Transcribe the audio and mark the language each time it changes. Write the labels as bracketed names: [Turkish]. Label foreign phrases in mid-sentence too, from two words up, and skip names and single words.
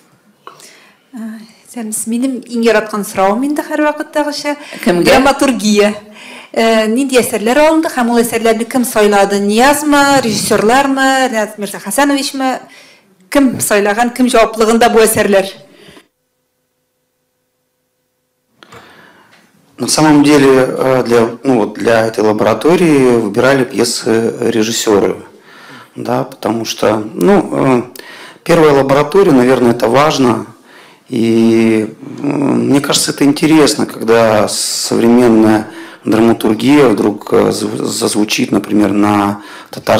[Tatar] Минем иң яраткан сорауым инде һәр вакыттагыча драматургия. Нинди әсәрләр алынды һәм ул әсәрләрне кем сайлады? Ниязмы, режиссерлармы, Нияз Мирза Хәсәновичмы? Кем сайлаган, кем җаваплыгында бу әсәрләр? [Russian] На самом деле для этой лаборатории выбирали пьесы режиссеры, да, потому что первая лаборатория, наверное, это важно. И мне кажется, это интересно, когда современная драматургия вдруг зазвучит, например, на татарском языке.